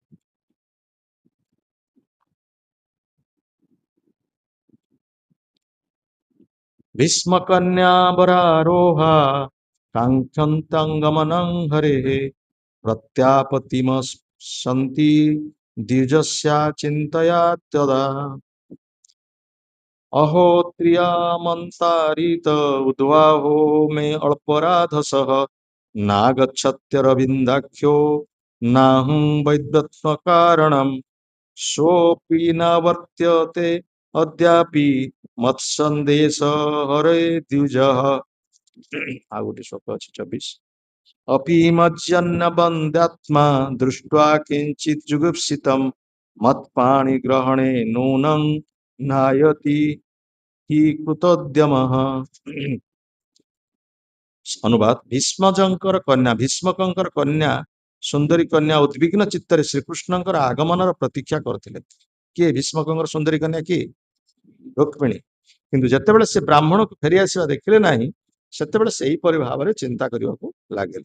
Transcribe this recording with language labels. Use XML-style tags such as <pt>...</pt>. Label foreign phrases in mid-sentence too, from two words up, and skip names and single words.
<sa>ଭୀଷ୍ମକନ୍ୟା ବରାରୋହା କାଙ୍କ୍ଷନ୍ତଙ୍ଗମନଂ ହରେଃ ପ୍ରତ୍ୟାପତିମସନ୍ତି ଦ୍ୱିଜସ୍ୟା ଚିନ୍ତୟା ତଦା अहो त्रियामन्तारित उद्वाहो मे अल्पराधसः नागच्छत्यरविन्दाख्यो नाहं वैद्यत्वकारणम् सोऽपि न वर्त्यते अद्यापि मत्सन्देश हरे द्विजः।</sa> <or>ଆଉ ଗୋଟେ ଶ୍ଲୋକ ଅଛି 24।</or> <sa>अपि मज्जन्न बन्ध्यात्मा दृष्ट्वा किञ्चित् जुगुप्सितं मत्पाणि ग्रहणे नूनं नायति हि कृतोद्यमः।</sa> <or>ଅନୁବାଦ, ଭୀଷ୍ମଜଙ୍କର କନ୍ୟା, ଭୀଷ୍ମକଙ୍କର କନ୍ୟା, ସୁନ୍ଦରୀ କନ୍ୟା ଉଦ୍ବିଗ୍ନ ଚିତ୍ତରେ ଶ୍ରୀକୃଷ୍ଣଙ୍କର ଆଗମନର ପ୍ରତୀକ୍ଷା କରୁଥିଲେ। କିଏ ଭୀଷ୍ମକଙ୍କର ସୁନ୍ଦରୀ କନ୍ୟା? କିଏ? ରୁକ୍ମିଣୀ। କିନ୍ତୁ ଯେତେବେଳେ ସେ ବ୍ରାହ୍ମଣକୁ ଫେରିଆସିବା ଦେଖିଲେ ନାହିଁ, ସେତେବେଳେ ସେହିପରି ଭାବରେ ଚିନ୍ତା କରିବାକୁ ଲାଗିଲେ।</or>